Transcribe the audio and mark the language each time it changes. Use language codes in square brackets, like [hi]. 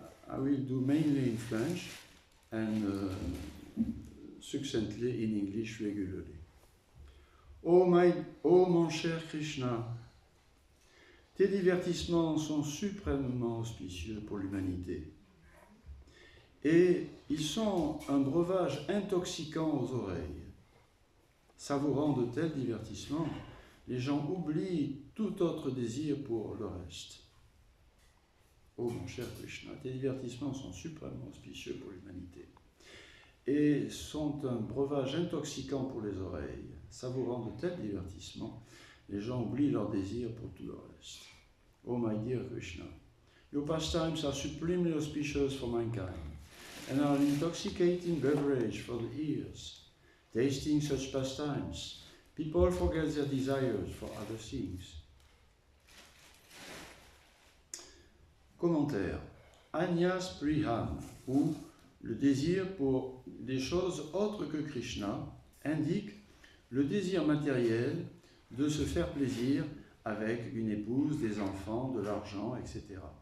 [en] I will do mainly in French and succinctly in English regularly. [fr] Oh mon cher Krishna, tes divertissements sont suprêmement auspicieux pour l'humanité. Et ils sont un breuvage intoxiquant aux oreilles. Savourant de tels divertissements, les gens oublient tout autre désir pour le reste. Oh mon cher Krishna, tes divertissements sont suprêmement auspicieux pour l'humanité et sont un breuvage intoxiquant pour les oreilles. Savourant de tels divertissements, les gens oublient leur désir pour tout le reste. [en] Oh my dear Krishna, your pastimes are supremely auspicious for mankind and are an intoxicating beverage for the ears. Tasting such pastimes, people forget their desires for other things. [fr] Commentaire. Anyas Priham, ou le désir pour des choses autres que Krishna, indique le désir matériel de se faire plaisir avec une épouse, des enfants, de l'argent, etc.